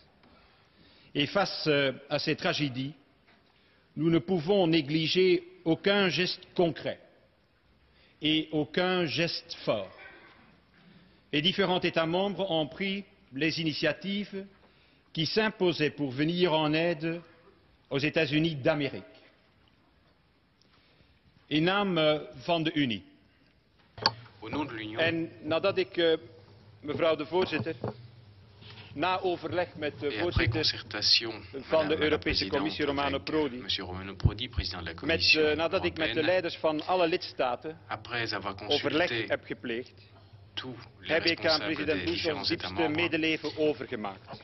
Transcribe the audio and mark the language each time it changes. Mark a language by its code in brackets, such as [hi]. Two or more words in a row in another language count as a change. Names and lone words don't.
[fr] Et face à ces tragédies, nous ne pouvons négliger aucun geste concret et aucun geste fort. Les différents États membres ont pris les initiatives qui s'imposaient pour venir en aide aux États-Unis d'Amérique. [nl] In naam van de Unie. [fr] Au nom de l'Union. [nl] En nadat ik, mevrouw de voorzitter, na overleg met de voorzitter van de Europese Commissie, Romano Prodi, nadat ik met de leiders van alle lidstaten overleg heb gepleegd, heb ik aan president Bush ons diepste medeleven overgemaakt.